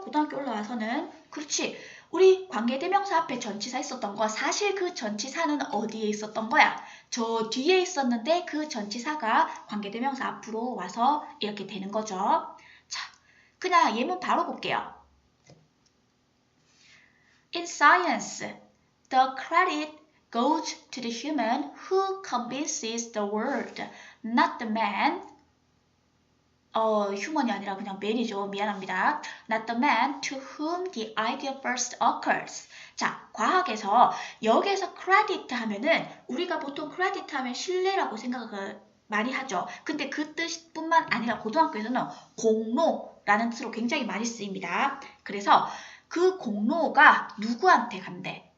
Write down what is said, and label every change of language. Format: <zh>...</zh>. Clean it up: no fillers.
<ko>고등학교 올라와서는. 그렇지. 우리 관계대명사 앞에 전치사 있었던 거 사실 그 전치사는 어디에 있었던 거야? 저 뒤에 있었는데 그 전치사가 관계대명사 앞으로 와서 이렇게 되는 거죠. 자, 그냥 예문 바로 볼게요.</ko> <en>In science, the credit goes to the human who convinces the world, not the man.</en> <ko>human이 아니라 그냥 man이죠. 미안합니다.</ko> <en>Not the man to whom the idea first occurs.</en> <ko>자, 과학에서 여기에서 credit 하면은 우리가 보통 credit 하면 신뢰라고 생각을 많이 하죠. 근데 그 뜻뿐만 아니라 고등학교에서는 공로라는 뜻으로 굉장히 많이 쓰입니다. 그래서 그 공로가 누구한테 간대?</ko>